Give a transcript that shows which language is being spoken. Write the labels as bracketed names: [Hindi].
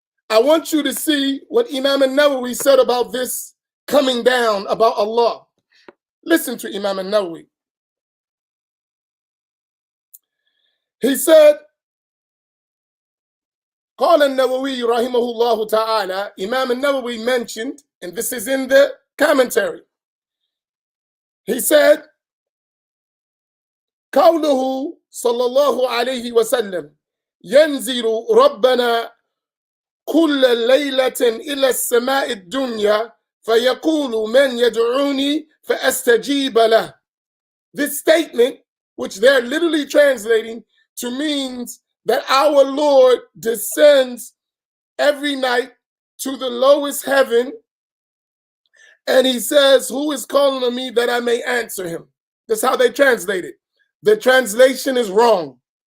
[English] I want you to see what Imam al-Nawawi said about this coming down, about Allah. Listen to Imam al-Nawawi. He said, [Arabic] قال النووي رحمه الله تعالى, [English] Imam al-Nawawi mentioned, and this is in the commentary. He said, [Arabic] قوله صلى الله عليه وسلم ينزل ربنا كل ليلة إلى السماء الدنيا فيقول من يدعوني فأستجيب له. [English] This statement, which they're literally translating to means that our Lord descends every night to the lowest heaven, and he says, who is calling on me that I may answer him? That's how they translate it. The translation is wrong.